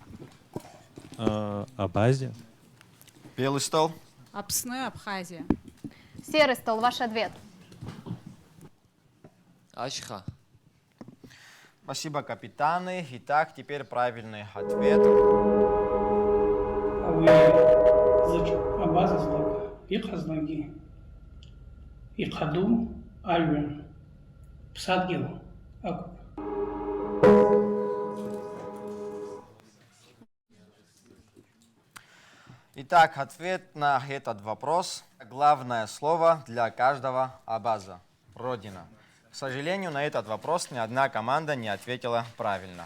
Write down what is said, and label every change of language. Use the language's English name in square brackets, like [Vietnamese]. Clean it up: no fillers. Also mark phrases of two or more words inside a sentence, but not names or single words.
[Russian] Абазия. Белый стол. Апсны, Абхазия. Серый стол, ваш ответ. Ачха. Спасибо, капитаны. Итак, теперь правильный ответ. [Abaza] Абаза иқазнаги иқаду альвен псадгил акуп. [Russian] Итак, ответ на этот вопрос. Главное слово для каждого абаза – Родина. К сожалению, на этот вопрос ни одна команда не ответила правильно.